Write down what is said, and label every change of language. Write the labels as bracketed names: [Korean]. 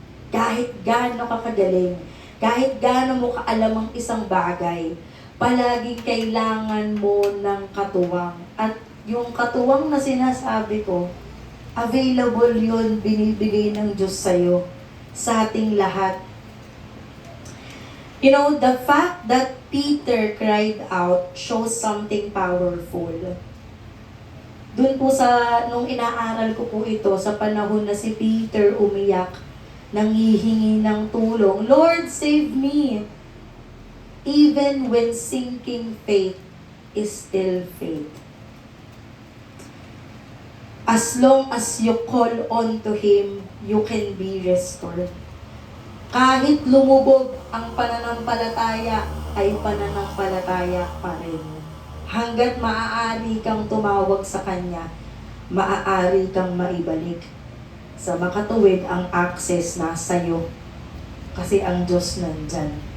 [Filipino] Kahit gaano ka kagaling, kahit gaano mo kaalam ang isang bagay, palaging kailangan mo ng katuwang. At yung katuwang na sinasabi ko, available yun, binibigay ng Diyos sa'yo, sa ating lahat. [English] You know, the fact that Peter cried out shows something powerful. [Filipino] Doon po nung inaaral ko po ito, sa panahon na si Peter umiyak, nanghihingi ng tulong, [English] Lord, save me! Even when sinking faith is still faith. As long as you call on to Him, you can be restored. [Filipino] Kahit lumubog ang pananampalataya, ay pananampalataya pa rin. Hanggat maaari kang tumawag sa Kanya, maaari kang maibalik. Sa makatuwid, ang access nasa iyo. Kasi ang Diyos nandyan.